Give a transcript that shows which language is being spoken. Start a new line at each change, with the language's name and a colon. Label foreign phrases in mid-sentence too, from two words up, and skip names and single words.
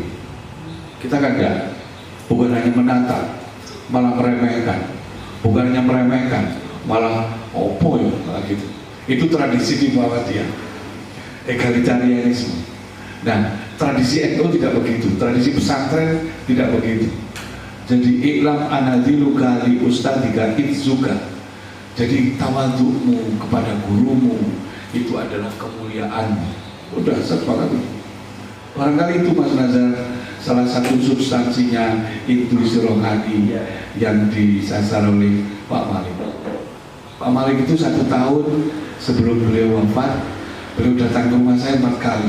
Indonesian: Kita kan enggak, bukan hanya menatap, malah meremehkan. Bukan hanya meremehkan, malah
Javanese: opo ya,
Indonesian: malah gitu. Itu tradisi di Muhammadiyah, egalitarianisme. Nah, tradisi NU tidak begitu, tradisi pesantren tidak begitu.
Arabic: Jadi اعلم أن ذلك لأستاذك عزك.
Indonesian: Jadi tawadhu'mu kepada gurumu itu adalah kemuliaanmu. Udah sepakat. Barangkali itu Mas Nazar salah satu substansinya intuisi rohani yang disasar oleh Pak Malik. Pak Malik itu 1 tahun sebelum beliau wafat, beliau datang ke rumah saya 4 kali.